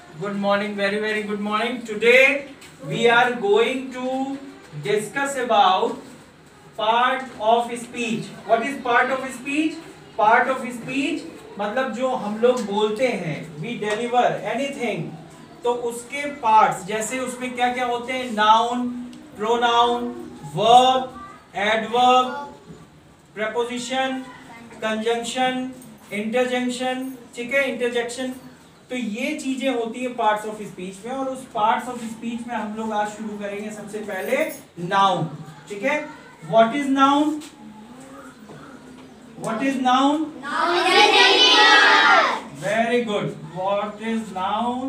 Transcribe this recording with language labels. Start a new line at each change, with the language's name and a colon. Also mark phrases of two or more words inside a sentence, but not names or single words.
English: Good morning, very good morning. Today we are going to discuss about part of speech. What is part of speech? Part of speech
Hindi: मतलब जो हम लोग बोलते हैं,
English: we deliver anything,
Hindi: तो उसके parts जैसे उसमें क्या क्या होते हैं,
English: noun, pronoun, verb, adverb, preposition, conjunction, interjection,
Hindi: ठीक है, interjection. तो ये चीजें होती है
English: parts of speech
Hindi: में, और उस
English: parts of speech
Hindi: में हम लोग आज शुरू करेंगे सबसे पहले नाउन. ठीक है,
English: what is noun? what is noun? very good. what is noun?